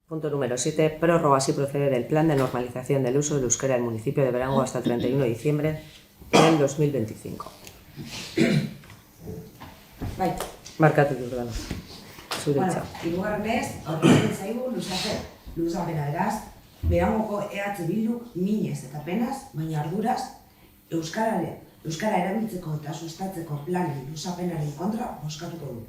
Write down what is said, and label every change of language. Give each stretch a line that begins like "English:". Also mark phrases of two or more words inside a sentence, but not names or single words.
Spanish: Punto número 7. Prórroga si procede del plan de normalización del uso del euskera del municipio de Berango hasta el 31 de diciembre del 2025.
Basque: Bai. Markatu Jordana. Zuretza. Hirugarrenez, aurkitzen zaigu luzapena beraz, Berangoko Bilduk minez eta penaz, baina arduraz, euskara erabiltzeko eta sustatzeko planen luzapenaren kontra bozkatuko du.